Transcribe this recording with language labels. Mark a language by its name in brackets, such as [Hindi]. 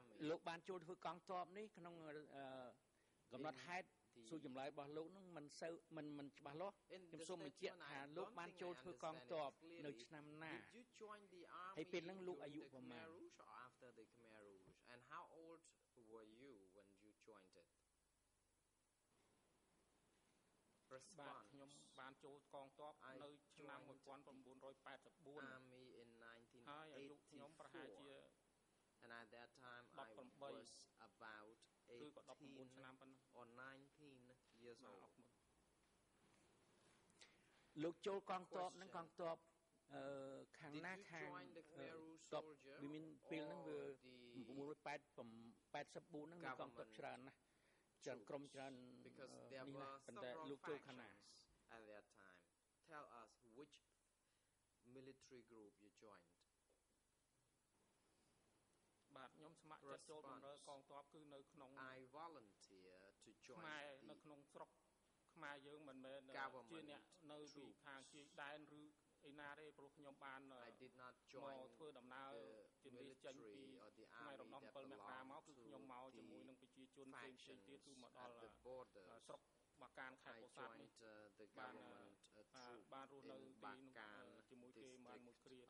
[Khmer] លោកបានចូលធ្វើកងទ័ពនេះក្នុងកំណត់ហេតុសួរចម្លើយរបស់លោកនោះមិនសូវមិនច្បាស់លាស់ខ្ញុំសូមបញ្ជាក់ថាលោកបានចូលធ្វើកងទ័ពនៅឆ្នាំណាហើយពេលហ្នឹងលោកអាយុប្រមាណ [English] after the Khmer Rouge and how old were you when you joined it [Khmer] បាទខ្ញុំបានចូលកងទ័ពនៅឆ្នាំ1984 [English] Army in [Khmer] ហើយអាយុខ្ញុំប្រហែលជា [English] and at that time I was about 18 [Khmer] ឆ្នាំប៉ុណ្ណឹង [English] or 19 years old [Khmer] លោកចូលកងទ័ពហ្នឹងកងទ័ពខាងណាខាងទ័ពវាមានពេលហ្នឹងវា1984ហ្នឹងមានកងទ័ពច្រើនណាស់ច្រើនក្រុមច្រើននេះណាប៉ុន្តែលោកចូលខាងណា [English] at that time tell us which military group you joined [Khmer] បាទខ្ញុំស្ម័គ្រចិត្តចូលបម្រើកងទ័ពគឺនៅក្នុង [English] I volunteer to join [Khmer] ខ្មែរនៅក្នុងស្រុកខ្មែរយើងមិនមែនជាអ្នកនៅពីខាងជាដែនឬឯណាទេព្រោះខ្ញុំបាន [English] I did not join [Khmer] មកធ្វើដំណើរជំនាញចេញពីថ្ងៃរំដោះ7មករាមកគឺខ្ញុំមកជាមួយនឹងប្រជាជនផ្សេងទៀតគឺមកដល់ស្រុកបាកានខេត្តពោធិ៍សាត់នេះបានរស់នៅទីនោះជាមួយគេបានមួយគ្រា